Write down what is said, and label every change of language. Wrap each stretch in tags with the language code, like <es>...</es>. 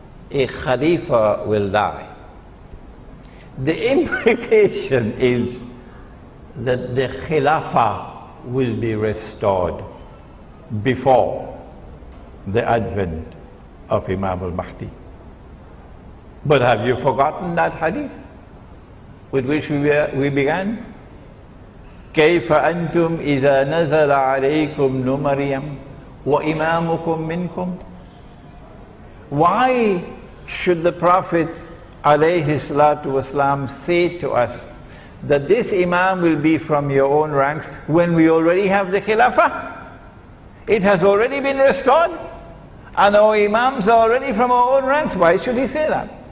<en>A Khalifa will die. The implication is that the Khilafah will be restored before the advent of Imam al-Mahdi. But have you forgotten that hadith with which we began?</en> <ar>كيف أنتم إذا نزل عليكم ابن مريم وإمامكم منكم.</ar> <en>Why should the Prophet ﷺ say to us that this Imam will be from your own ranks when we already have the Khilafah? It has already been restored and our Imams are already from our own ranks. Why should he say that?</en>